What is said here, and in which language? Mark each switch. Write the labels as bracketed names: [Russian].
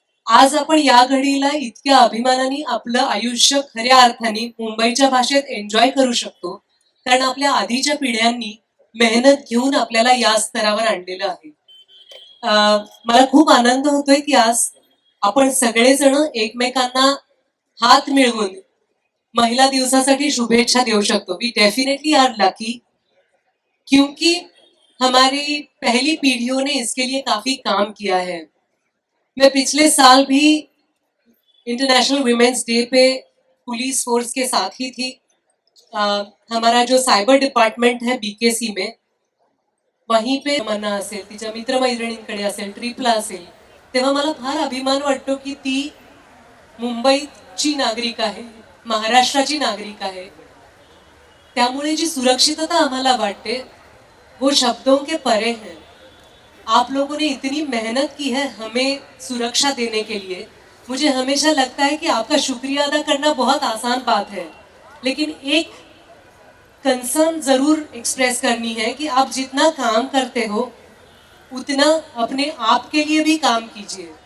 [Marathi] आज आपण या घडीला इतक्या अभिमानाने आपलं आयुष्य खऱ्या अर्थाने मुंबईच्या भाषेत एन्जॉय करू शकतो, कारण आपल्या आधीच्या पिढ्यांनी मेहनत घेऊन आपल्याला या स्तरावर आणलेलं आहे. मला खूप आनंद होतोय की आज आपण सगळेजण एकमेकांना हात मिळवून महिला दिवसासाठी शुभेच्छा देऊ शकतो. [English] we definitely are lucky, [Hindi] क्योंकि हमारी पहली पीढ़ियों ने इसके लिए काफी काम किया है. मैं पिछले साल भी इंटरनेशनल वुमेन्स डे पे पुलिस फोर्स के साथ ही थी. हमारा जो साइबर डिपार्टमेंट है बीकेसी में, वहीं पे [Marathi] मना असेल, तिच्या मित्रमैत्रिणींकडे असेल, ट्रिपला असेल, तेव्हा मला फार अभिमान वाटतो की ती मुंबईची नागरिक आहे, महाराष्ट्राची नागरिक आहे. त्यामुळे जी सुरक्षितता आम्हाला वाटते [Hindi] वो शब्दों के परे है। आप लोगों ने इतनी मेहनत की है हमें सुरक्षा देने के लिए। मुझे हमेशा लगता है कि आपका शुक्रिया अदा करना बहुत आसान बात है, लेकिन एक कंसर्न जरूर एक्सप्रेस करनी है कि आप जितना काम करते हो उतना अपने आप के लिए भी काम कीजिए।